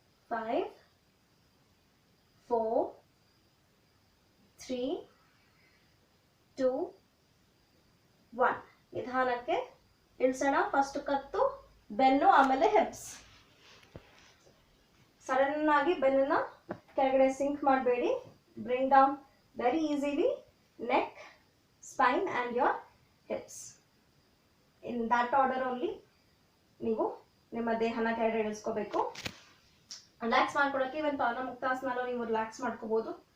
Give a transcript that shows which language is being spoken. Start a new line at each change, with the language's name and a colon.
English: 5 4 3 2 1.
Kannada: ನಿಧಾನಕ್ಕೆ ಇಳಿಸೋಣ. ಫಸ್ಟ್ ಕತ್ತು, ಬೆನ್ನು, ಆಮೇಲೆ ಹಿಪ್ಸ್. ಸಡನ್ ಆಗಿ ಬೆನ್ನನ್ನ ಕೆಳಗಡೆ ಸಿಂಕ್ ಮಾಡಬೇಡಿ.
English: Bring down very easily. neck, spine and your hips. In that order only
Kannada: ನೀವು ನಿಮ್ಮ ದೇಹನ ಕೆಳಗಡೆ ಇಳಿಸ್ಕೋಬೇಕು. ರಿಲ್ಯಾಕ್ಸ್ ಮಾಡ್ಕೊಳ್ಳೋಕೆ ಇವನ್ ಪವನ ಮುಕ್ತಾಸನಲ್ಲೂ ನೀವು ರಿಲ್ಯಾಕ್ಸ್ ಮಾಡ್ಕೋಬಹುದು.